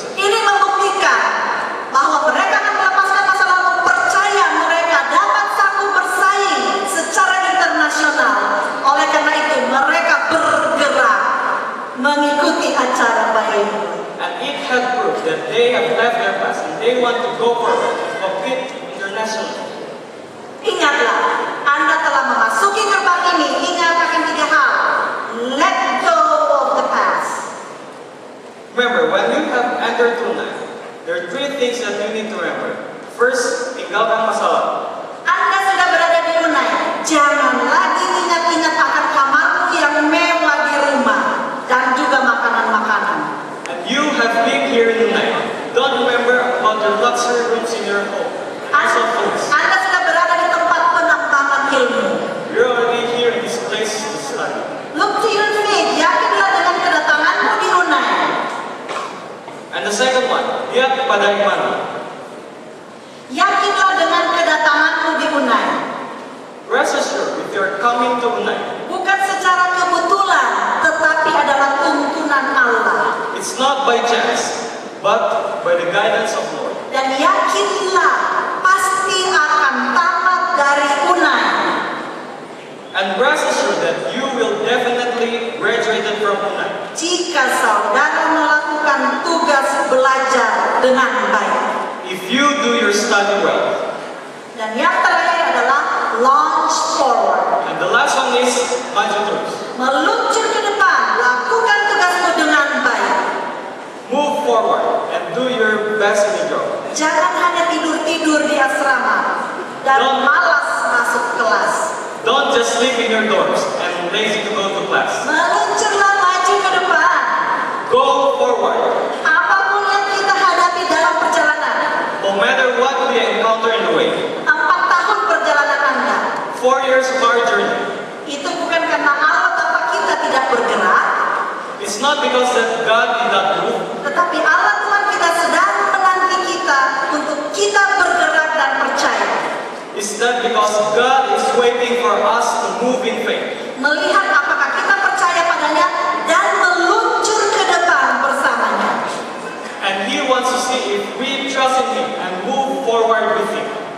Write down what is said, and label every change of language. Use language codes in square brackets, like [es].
[id] Ini membuktikan bahwa mereka akan melepaskan masa lalu, percaya mereka dapat sanggup bersaing secara internasional. Oleh karena itu mereka bergerak mengikuti acara Bayoyo. [en] And it had proved that they have left their past and they want to go forward and compete internationally. [id] Ingatlah, Anda telah memasuki gerbang ini. Ingat akan 3 hal. [en] Let go of the past. Remember, when you have entered tonight, there are 3 things that you need to remember. [id] First, tinggalkan masa lalu. Anda sudah berada di Unai. Jangan lagi ingat-ingat akan kamarmu yang mewah di rumah dan juga makanan-makanan. [en] And you have been here in the night. Don't remember about your luxury rooms in your home. And also foods. [id] Anda sudah berada di tempat penambangan ilmu. [en] You're already here in this place to study. Look to your faith. [id] Yakinlah dengan kedatanganmu di Unai. [en] And the second one, [id] lihat pada iman. Yakinlah dengan kedatanganmu di Unai. [en] Rest assured, if you're coming to Unai, [id] Bukan secara kebetulan, tetapi adalah tuntunan Allah. [en] it's not by chance, but by the guidance of Lord. [id] Dan yakinlah pasti akan tamat dari Unai. [en] And rest assured that you will definitely graduate from Unai. [id] Jika saudara melakukan tugas belajar dengan baik. [en] If you do your study well. [id] Dan yang terakhir adalah [en] launch forward. And the last one is [id] maju terus. Meluncur ke depan, lakukan tugasmu dengan baik. [en] Move forward and do your best in the job. [id] Jangan hanya tidur-tidur di asrama dan malas masuk kelas. [en] Don't just sleep in your dorms and lazy to go to class. [id] Meluncurlah maju ke depan. [en] Go forward. [id] Apapun yang kita hadapi dalam perjalanan. [en] No matter what we encounter in the way. [id] 4 tahun perjalanan Anda. [en] 4 years of our journey. [id] Itu bukan karena Allah Bapa kita tidak bergerak, [en] It's not because that God did not move, [id] tetapi Allah Tuhan kita sedang menanti kita untuk kita bergerak dan percaya. [en] it's that because God is waiting for us to move in faith. [id] Melihat apakah kita percaya padanya dan meluncur ke depan bersamanya. [en] And He wants to see if we trust in Him and move forward with Him.